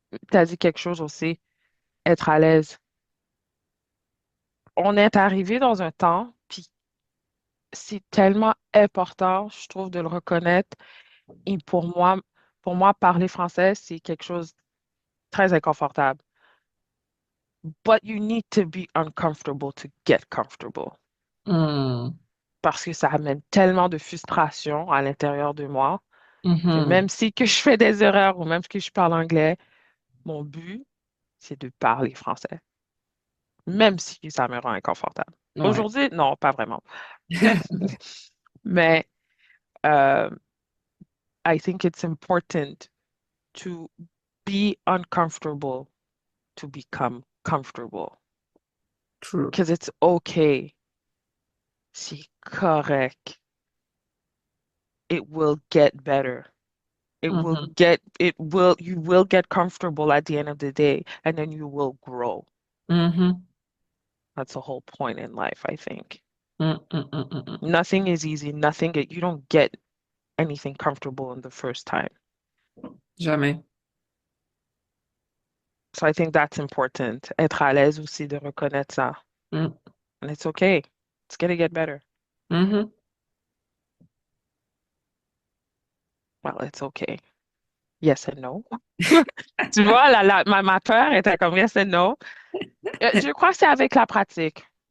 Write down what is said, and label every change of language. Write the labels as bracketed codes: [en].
[fr] Tu as dit quelque chose aussi, être à l'aise. On est arrivé dans un temps, puis c'est tellement important, je trouve, de le reconnaître. Et pour moi, parler français, c'est quelque chose de très inconfortable. [en] But you need to be uncomfortable to get comfortable. Hmm. [fr] Parce que ça amène tellement de frustration à l'intérieur de moi que Mhm. même si que je fais des erreurs ou même que je parle anglais, mon but, c'est de parler français. Même si ça me rend inconfortable. Ouais. Aujourd'hui, non, pas vraiment. Mais euh, [en] I think it's important to be uncomfortable to become comfortable. True. Because it's okay. [fr] C'est correct. [en] It will get better. Mhm. You will get comfortable at the end of the day, and then you will grow. Mhm. That's the whole point in life, I think. Mm, mm, mm, mm, mm. Nothing is easy. You don't get anything comfortable in the first time. [fr] Jamais. [en] So I think that's important. [fr] Être à l'aise aussi de reconnaître ça. Mm. [en] And it's okay. It's gonna get better. Mhm. Well, it's okay. Yes and no. [fr] Tu vois, ma peur était comme [en] yes and no. [fr] Je crois que c'est avec la pratique.